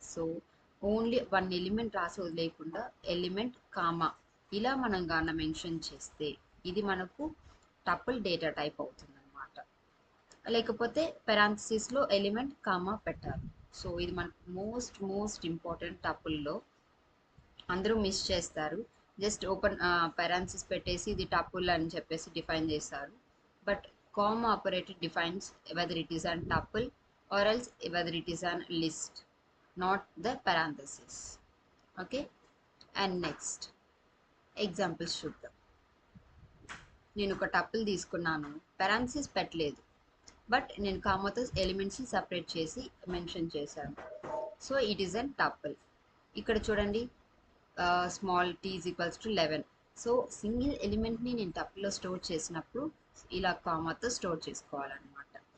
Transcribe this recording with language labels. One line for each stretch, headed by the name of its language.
Telugu: So only one element రాసి వదిలేయకుండా element comma ఇలా మనం గాన మెన్షన్ చేస్తే ఇది మనకు టపుల్ డేటా టైప్ అవుతుంది అనమాట. లేకపోతే పారాంథసిస్లో ఎలిమెంట్ కామా పెట్టాలి. సో ఇది మనకు మోస్ట్ ఇంపార్టెంట్ టపుల్లో. అందరూ మిస్ చేస్తారు, జస్ట్ ఓపెన్ పారాంథసిస్ పెట్టేసి ఇది టపుల్ అని చెప్పేసి డిఫైన్ చేస్తారు.
English: But comma operator defines whether it is an tuple or else whether it is an list, not the parenthesis. Okay, and next examples
Telugu: చూద్దాం. నేను ఒక టపుల్ తీసుకున్నాను, పారాంథసిస్ పెట్టలేదు, బట్ నేను కామాతో ఎలిమెంట్స్ని సపరేట్ చేసి మెన్షన్ చేశాను.
English: So it is an tuple.
Telugu: ఇక్కడ చూడండి,
English: Small t is equals to 11.
Telugu: So single ఎలిమెంట్ని నేను టపుల్లో స్టోర్ చేసినప్పుడు ఇలా కామాతో స్టోర్ చేసుకోవాలన్నమాట.